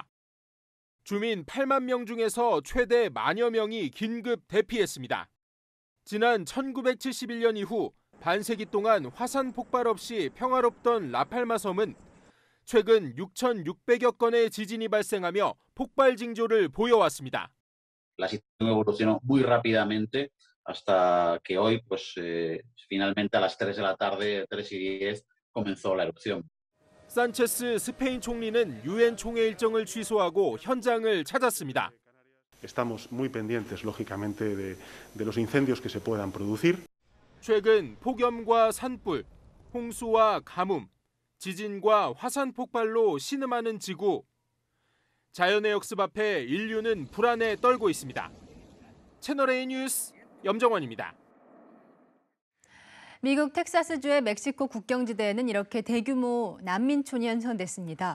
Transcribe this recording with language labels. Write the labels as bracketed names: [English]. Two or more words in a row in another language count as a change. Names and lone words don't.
[Korean] 주민 8만 명 중에서 최대 10,000여 명이 긴급 대피했습니다. 지난 1971년 이후 반세기 동안 화산 폭발 없이 평화롭던 라팔마 섬은 최근 6,600여 건의 지진이 발생하며 폭발 징조를 보여왔습니다. [Spanish] La situación evolucionó muy rápidamente hasta que hoy, finalmente a las 3 de la tarde, 3:10, comenzó la erupción. [Korean] 산체스 스페인 총리는 유엔 총회 일정을 취소하고 현장을 찾았습니다. [Spanish] Estamos muy pendientes, lógicamente, de los incendios que se puedan producir. [Korean] 최근 폭염과 산불, 홍수와 가뭄, 지진과 화산 폭발로 신음하는 지구. 자연의 역습 앞에 인류는 불안에 떨고 있습니다. 채널A 뉴스 염정원입니다. 미국 텍사스주의 멕시코 국경지대에는 이렇게 대규모 난민촌이 형성됐습니다.